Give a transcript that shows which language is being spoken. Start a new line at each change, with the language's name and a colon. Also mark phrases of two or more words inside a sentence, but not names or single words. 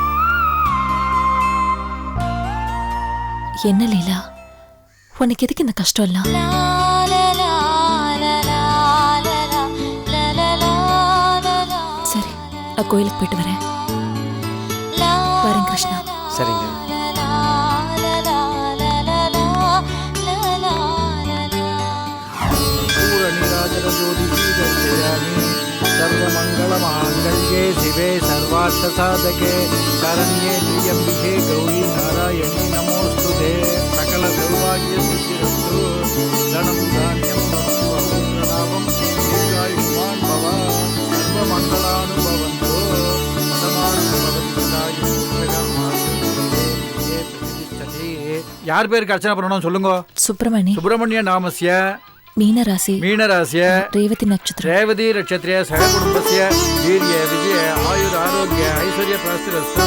Tamil: என்ன லீலா, உனக்கு எதுக்கு இந்த கஷ்டம் எல்லாம்? சரி, நான் கோயிலுக்கு போயிட்டு வரேன். வரேன் கிருஷ்ணா. சரிங்க.
Sanskrit: सर्वमङ्गलमाङ्गल्ये शिवे सर्वार्थसाधके शरण्ये त्र्यम्बिके गौरी नारायणी नमोऽस्तुते सकलसौभाग्यसिद्धिरस्तु धनं धान्यं वस्तुवहुलाभं दीर्घायुष्मान् भव सर्वमङ्गलानुभवन्तु
Tamil: யார் பேருக்கு அர்ச்சனை பண்ணணும் சொல்லுங்க. சுப்பிரமணி.
Sanskrit: सुब्रह्मण्य नामस्य
Tamil: மீனராசி. மீனராசிய ரேவதி நட்சத்திரம்.
Sanskrit: रेवती नक्षत्र सहकुटुम्बस्य वीर्य विजय आयुर् आरोग्य ऐश्वर्य प्रसिद्धिरस्तु.